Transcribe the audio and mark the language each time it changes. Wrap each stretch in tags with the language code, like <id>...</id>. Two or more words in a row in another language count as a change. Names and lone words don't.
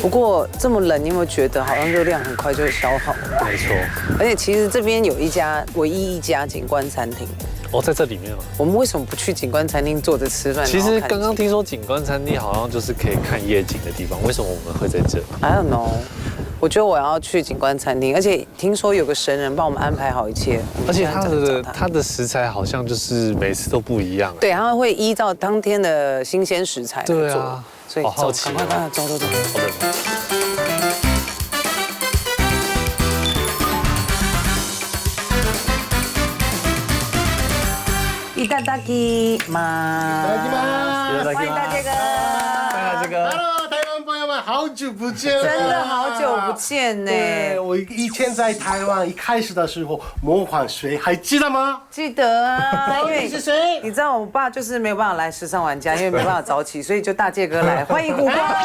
<zh>不过这么冷，你有没有觉得好像热量很快就会消耗？没错。而且其实这边有唯一一家景观餐厅。哦，在这里面吗？我们为什么不去景观餐厅坐着吃饭？其实刚刚听说景观餐厅好像就是可以看夜景的地方，为什么我们会在这</zh> <en>？I don't know。</en> <zh>我觉得我要去景观餐厅，而且听说有个神人帮我们安排好一切。而且它的食材好像就是每次都不一样。对，他会依照当天的新鲜食材来做。对啊，所以好好奇。赶快走。好的。</zh> <ja>いただきます。</ja> <zh>欢迎大杰哥。欢迎大杰哥。 Hello， 台湾朋友们，好久不见了！真的好久不见呢。对，我以前在台湾一开始的时候模仿谁，还记得吗？记得啊，因为你是谁？你知道我爸就是没有办法来时尚玩家，因为没办法早起，所以就大介哥来，欢迎胡瓜。</zh>